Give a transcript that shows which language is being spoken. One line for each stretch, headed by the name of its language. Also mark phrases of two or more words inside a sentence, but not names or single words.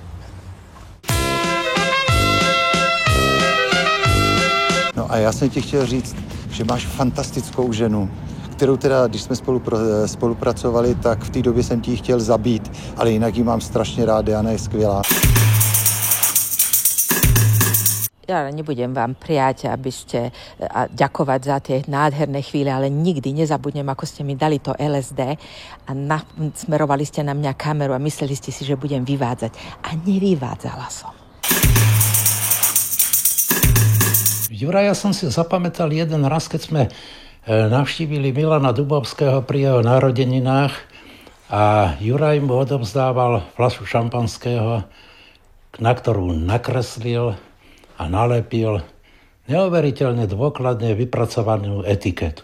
Czech: No a já jsem ti chtěl říct, že máš fantastickou ženu, kterou teda, když jsme spolupracovali, tak v té době jsem ti ji chtěl zabít, ale jinak ji mám strašně rád, Jana je skvělá.
Slovak: Ja nebudem vám prijať, aby ste a ďakovať za tie nádherné chvíle, ale nikdy nezabudnem, ako ste mi dali to LSD a smerovali ste na mňa kameru a mysleli ste si, že budem vyvádzať. A nevyvádzala som. Juraja som si zapamätal jeden raz, keď sme navštívili Milana Dubovského pri jeho narodeninách a Juraj mu odovzdával fľašu šampanského, na ktorú nakreslil a nalepil neuveriteľne dôkladne vypracovanú etiketu.